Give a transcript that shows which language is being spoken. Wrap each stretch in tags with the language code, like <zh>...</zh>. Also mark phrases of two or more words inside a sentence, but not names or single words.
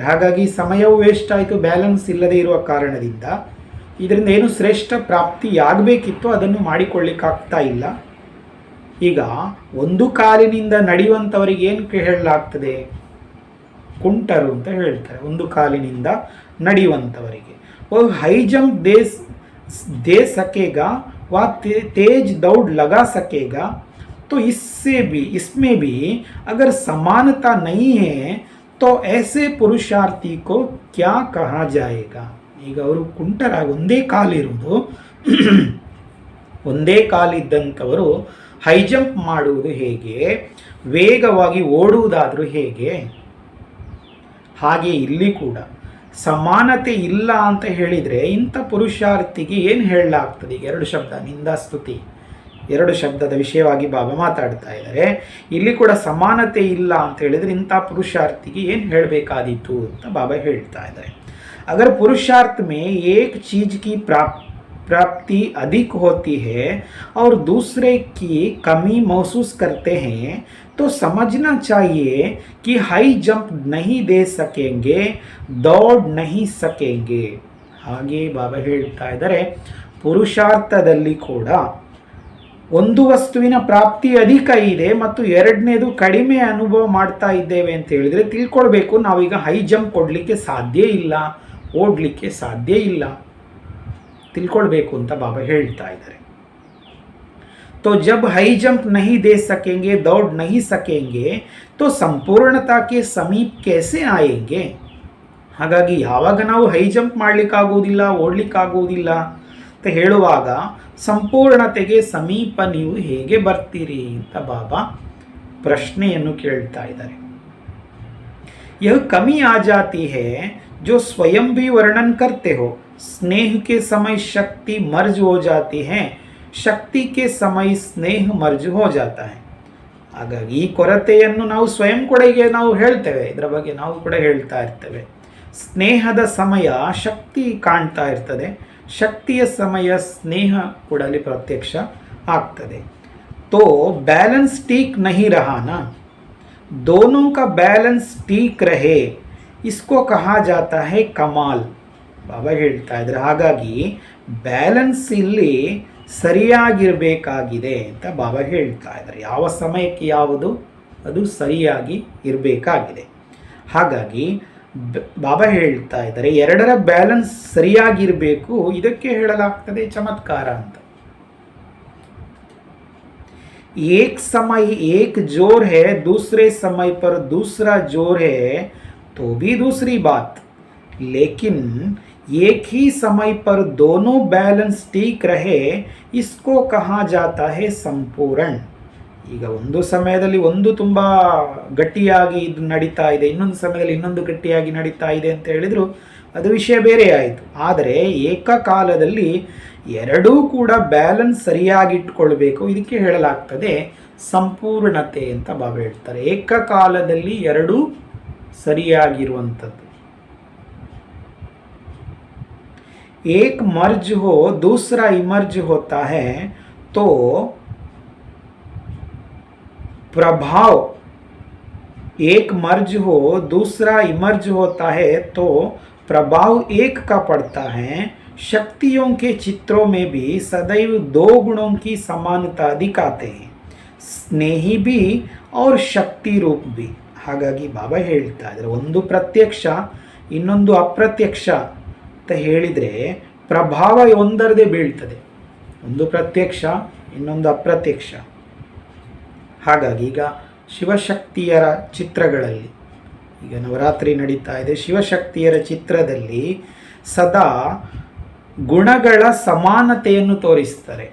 <kn>ಹಾಗಾಗಿ ಸಮಯವು ವೇಸ್ಟ್ ಆಯಿತು, ಬ್ಯಾಲೆನ್ಸ್ ಇಲ್ಲದೆ ಇರುವ ಕಾರಣದಿಂದ. ಇದರಿಂದ ಏನು ಶ್ರೇಷ್ಠ ಪ್ರಾಪ್ತಿಯಾಗಬೇಕಿತ್ತು ಅದನ್ನು ಮಾಡಿಕೊಳ್ಳಿಕ್ಕಾಗ್ತಾ ಇಲ್ಲ. ಈಗ ಒಂದು ಕಾಲಿನಿಂದ ನಡೆಯುವಂಥವರಿಗೆ ಏನು ಹೇಳಲಾಗ್ತದೆ? ಕುಂಟರು ಅಂತ ಹೇಳ್ತಾರೆ. ಒಂದು ಕಾಲಿನಿಂದ ನಡೆಯುವಂಥವರಿಗೆ</kn> <hi>वो</hi> <en>high jump</en> <hi>दे सकेगा, वह तेज दौड़ लगा सकेगा. तो इसमें भी अगर समानता नहीं है तो ऐसे पुरुषार्थी को क्या कहा जाएगा.</hi> <kn>ಈಗ ಅವರು ಕುಂಟರಾಗಿ ಒಂದೇ ಕಾಲಿರುವುದು, ಒಂದೇ ಕಾಲಿದ್ದಂಥವರು</kn> <en>high jump</en> <kn>ಮಾಡುವುದು ಹೇಗೆ, ವೇಗವಾಗಿ ಓಡುವುದಾದರೂ ಹೇಗೆ, ಹಾಗೆ ಇಲ್ಲಿ ಕೂಡ ಸಮಾನತೆ ಇಲ್ಲ ಅಂತ ಹೇಳಿದರೆ ಇಂಥ ಪುರುಷಾರ್ಥಿಗೆ ಏನು ಹೇಳಲಾಗ್ತದೆ? ಈಗ ಎರಡು ಶಬ್ದ, ನಿಂದಾಸ್ತುತಿ, ಎರಡು ಶಬ್ದದ ವಿಷಯವಾಗಿ ಬಾಬಾ ಮಾತಾಡ್ತಾ ಇದ್ದಾರೆ. ಇಲ್ಲಿ ಕೂಡ ಸಮಾನತೆ ಇಲ್ಲ ಅಂತ ಹೇಳಿದರೆ ಇಂಥ ಪುರುಷಾರ್ಥಿಗೆ ಏನು ಹೇಳಬೇಕಾದೀತು ಅಂತ ಬಾಬಾ ಹೇಳ್ತಾ ಇದ್ದಾರೆ.</kn> <hi>अगर पुरुषार्थ में एक चीज की प्राप्ति अधिक होती है और दूसरे की कमी महसूस करते हैं तो समझना चाहिए कि</hi> <en>high jump</en> <hi>नहीं दे सकेंगे, दौड़ नहीं सकेंगे.</hi> <kn>ಹಾಗೆ ಬಾಬಾ ಹೇಳ್ತಾ ಇದ್ದಾರೆ, ಪುರುಷಾರ್ಥದಲ್ಲಿ ಕೂಡ ಒಂದು ವಸ್ತುವಿನ ಪ್ರಾಪ್ತಿ ಅಧಿಕ ಇದೆ ಮತ್ತು ಎರಡನೇದು ಕಡಿಮೆ ಅನುಭವ ಮಾಡ್ತಾ ಇದ್ದೇವೆ ಅಂತ ಹೇಳಿದ್ರೆ ತಿಳ್ಕೊಳ್ಬೇಕು, ನಾವೀಗ</kn> <en>high jump</en> <kn>ಕೊಡಲಿಕ್ಕೆ ಸಾಧ್ಯ ಇಲ್ಲ, ಓಡಲಿಕ್ಕೆ ಸಾಧ್ಯ ಇಲ್ಲ, ತಿಳ್ಕೊಳ್ಬೇಕು ಅಂತ ಬಾಬಾ ಹೇಳ್ತಾ ಇದ್ದಾರೆ.</kn> <hi>तो जब</hi> <en>high jump</en> <hi>नहीं दे सकेंगे, दौड़ नहीं सकेंगे तो ಸಂಪೂರ್ಣತಾ के समीप कैसे आएंगे. ಹಾಗಾಗಿ ಯಾವಾಗ ನಾವು</hi> <en>high jump</en> <hi>ಮಾಡಲಿಕ್ಕಾಗುವುದಿಲ್ಲ, ಓಡಲಿಕ್ಕಾಗುವುದಿಲ್ಲ ಅಂತ ಹೇಳುವಾಗ ಸಂಪೂರ್ಣತೆಗೆ ಸಮೀಪ ನೀವು ಹೇಗೆ ಬರ್ತೀರಿ ಅಂತ ಬಾಬಾ ಪ್ರಶ್ನೆಯನ್ನು ಕೇಳ್ತಾ ಇದ್ದಾರೆ. यह कमी आ जाती है जो स्वयं भी वर्णन करते हो. स्नेह के समय शक्ति मर्ज हो जाती है, शक्ति के समय स्नेह मर्ज हो जाता है.</hi> <kn>ಹಾಗಾಗಿ ಈ ಕೊರತೆಯನ್ನು ನಾವು ಸ್ವಯಂ ಕೂಡ ನಾವು ಹೇಳ್ತೇವೆ, ಇದರ ಬಗ್ಗೆ ನಾವು ಕೂಡ ಹೇಳ್ತಾ ಇರ್ತೇವೆ. ಸ್ನೇಹದ ಸಮಯ ಶಕ್ತಿ ಕಾಣ್ತಾ ಇರ್ತದೆ, ಶಕ್ತಿಯ ಸಮಯ ಸ್ನೇಹ ಕೂಡ ಅಲ್ಲಿ ಪ್ರತ್ಯಕ್ಷ ಆಗ್ತದೆ.</kn> <hi>तो बैलेंस ठीक नहीं रहा ना, दोनों का बैलेंस ठीक रहे, इसको कहा जाता है कमाल.</hi> <kn>ಬಾಬಾ ಹೇಳ್ತಾ ಇದ್ದಾರೆ. ಹಾಗಾಗಿ ಬ್ಯಾಲೆನ್ಸ್ ಇಲ್ಲಿ ಸರಿಯಾಗಿರಬೇಕಾಗಿದೆ ಅಂತ ಬಾಬಾ ಹೇಳ್ತಾ ಇದ್ದಾರೆ. ಯಾವ ಸಮಯಕ್ಕೆ ಯಾವುದು ಅದು ಸರಿಯಾಗಿ ಇರಬೇಕಾಗಿದೆ. ಹಾಗಾಗಿ ಬಾಬಾ ಹೇಳ್ತಾ ಇದ್ದಾರೆ ಎರಡರ ಬ್ಯಾಲೆನ್ಸ್ ಸರಿಯಾಗಿರಬೇಕು, ಇದಕ್ಕೆ ಹೇಳಲಾಗ್ತದೆ ಚಮತ್ಕಾರ ಅಂತ.</kn> <hi>एक समय एक जोर है, दूसरे समय पर दूसरा जोर है तो भी दूसरी बात, लेकिन एक ही समय पर दोनों बैलेंस ठीक रहे, इसको कहा जाता है संपूर्ण.</hi> <kn>ಈಗ ಒಂದು ಸಮಯದಲ್ಲಿ ಒಂದು ತುಂಬ ಗಟ್ಟಿಯಾಗಿ ಇದು ನಡೀತಾ ಇದೆ, ಇನ್ನೊಂದು ಸಮಯದಲ್ಲಿ ಇನ್ನೊಂದು ಗಟ್ಟಿಯಾಗಿ ನಡೀತಾ ಇದೆ ಅಂತ ಹೇಳಿದ್ರು ಅದು ವಿಷಯ ಬೇರೆ ಆಯಿತು. ಆದರೆ ಏಕಕಾಲದಲ್ಲಿ ಎರಡೂ ಕೂಡ ಬ್ಯಾಲೆನ್ಸ್ ಸರಿಯಾಗಿ ಇಟ್ಕೊಳ್ಬೇಕು, ಇದಕ್ಕೆ ಹೇಳಲಾಗ್ತದೆ ಸಂಪೂರ್ಣತೆ ಅಂತ ಬಾಬಾ ಹೇಳ್ತಾರೆ. ಏಕಕಾಲದಲ್ಲಿ ಎರಡೂ ಸರಿಯಾಗಿರುವಂಥದ್ದು.</kn> <hi>एक मर्ज हो दूसरा इमर्ज होता है तो प्रभाव, एक मर्ज हो दूसरा इमर्ज होता है तो प्रभाव एक का पड़ता है. शक्तियों के चित्रों में भी सदैव दो गुणों की समानता दिखाते हैं, स्नेही भी और शक्ति रूप भी.</hi> <kn>ಹಾಗಾಗಿ ಬಾಬಾ ಹೇಳ್ತಾ ಇದ್ದಾರೆ ಒಂದು ಪ್ರತ್ಯಕ್ಷ ಇನ್ನೊಂದು ಅಪ್ರತ್ಯಕ್ಷ ಅಂತ ಹೇಳಿದರೆ ಪ್ರಭಾವ ಒಂದರದೇ ಬೀಳ್ತದೆ, ಒಂದು ಪ್ರತ್ಯಕ್ಷ ಇನ್ನೊಂದು ಅಪ್ರತ್ಯಕ್ಷ. ಹಾಗಾಗಿ ಈಗ ಶಿವಶಕ್ತಿಯರ ಚಿತ್ರಗಳಲ್ಲಿ, ಈಗ ನವರಾತ್ರಿ ನಡೀತಾ ಇದೆ, ಶಿವಶಕ್ತಿಯರ ಚಿತ್ರದಲ್ಲಿ ಸದಾ ಗುಣಗಳ ಸಮಾನತೆಯನ್ನು ತೋರಿಸ್ತಾರೆ.</kn>